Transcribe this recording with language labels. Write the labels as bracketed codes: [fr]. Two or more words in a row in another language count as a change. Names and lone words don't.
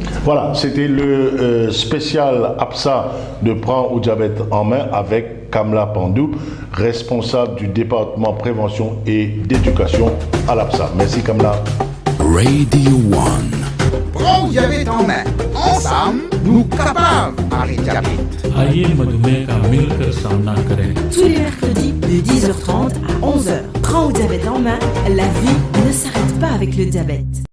[fr] Voilà, c'était le spécial APSA de Prends au diabète en main avec Kamla Pandou, responsable du département prévention et d'éducation à l'APSA. Merci Kamla. Radio One. Prends au diabète en main. Ensemble, nous capables d'arrêter le diabète. [hi] आइए मधुमेह का मिलकर सामना करें. [fr] Tous les mercredis de 10h30 à 11h. Prends au diabète en main, la vie ne s'arrête pas avec le diabète.